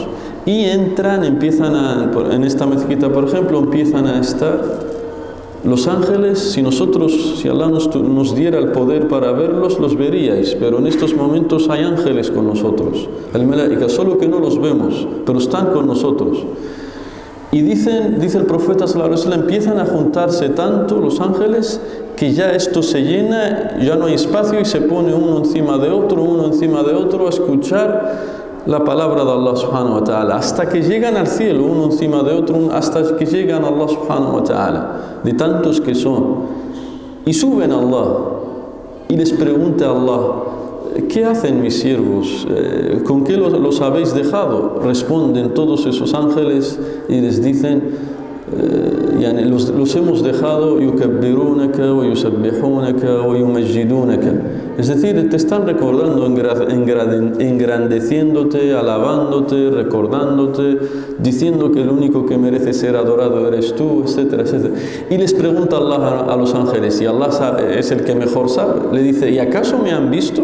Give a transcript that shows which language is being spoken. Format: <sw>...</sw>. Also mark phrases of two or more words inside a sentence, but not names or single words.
<es>Y entran, en esta mezquita, por ejemplo, empiezan a estar los ángeles. Si Allah nos diera el poder para verlos, los veríais, pero en estos momentos hay ángeles con nosotros, el malaika, solo que no los vemos, pero están con nosotros. Y dice el profeta</es> <ar>صلى الله عليه وسلم,</ar> <es>empiezan a juntarse tanto los ángeles que ya esto se llena, ya no hay espacio y se pone uno encima de otro a escuchar la palabra de Allah</es> <ar>سبحانه وتعالى,</ar> <es>hasta que llegan al cielo, uno encima de otro, hasta que llegan a Allah</es> <ar>سبحانه وتعالى,</ar> <es>de tantos que son. Y suben a Allah y les pregunta a Allah, ¿qué hacen mis siervos? ¿Con qué los habéis dejado? Responden todos esos ángeles y les dicen, los hemos dejado,</es> <ar>يكبرونك ويسبحونك ويمجدونك.</ar> <es>Es decir, te están recordando, engrandeciéndote, alabándote, recordándote, diciendo que el único que merece ser adorado eres tú, etcétera, etcétera. Y les pregunta Allah a los ángeles, y Allah es el que mejor sabe, le dice, ¿y acaso me han visto?</es>